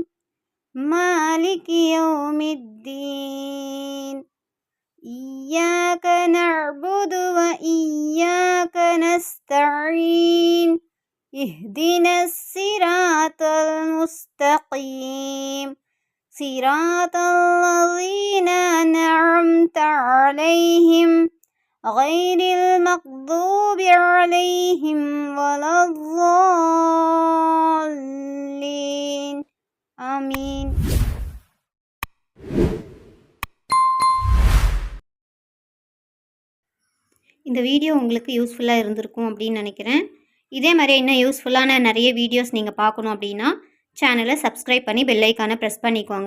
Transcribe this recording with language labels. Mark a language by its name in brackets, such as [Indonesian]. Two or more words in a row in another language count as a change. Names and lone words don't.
[Arabic] مالك يوم الدين. إياك نعبد وإياك نستعين. اهدنا الصراط المستقيم. صراط الذين أنعمت عليهم غير المغضوب عليهم ولا الضالين آمين. [Tamil] இந்த வீடியோ உங்களுக்கு யூஸ்ஃபுல்லாக இருந்திருக்கும் அப்படின்னு நினைக்கிறேன். இதே மாதிரி இன்னும் யூஸ்ஃபுல்லான நிறைய வீடியோஸ் நீங்கள் பார்க்கணும் அப்படின்னா [English] channel subscribe [Tamil] பண்ணி [English] bell icon press [Tamil] பண்ணிக்கோங்க.